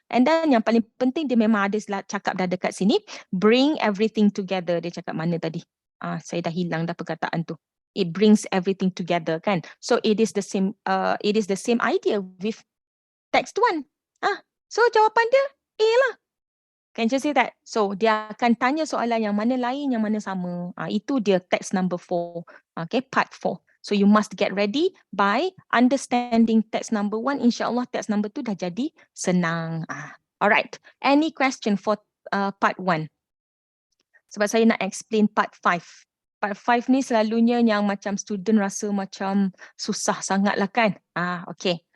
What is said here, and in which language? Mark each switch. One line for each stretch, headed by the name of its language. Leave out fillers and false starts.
Malay: And then yang paling penting dia memang ada cakap dah dekat sini,
English: bring everything together.
Malay: Dia cakap mana tadi? Saya dah hilang dah perkataan tu.
English: It brings everything together
Malay: kan.
English: So it is the same idea with text 1. So
Malay: jawapan dia A lah.
English: Can you see that?
Malay: So dia akan tanya soalan yang mana lain, yang mana sama. Itu dia text number 4. Okay, part 4.
English: So you must get ready by understanding text number 1.
Malay: InsyaAllah text number 2 dah jadi senang. Alright.
English: Any question for part 1?
Malay: Sebab saya nak explain
English: part 5.
Malay: Part 5 ni selalunya yang macam student rasa macam susah sangat lah kan. Okay.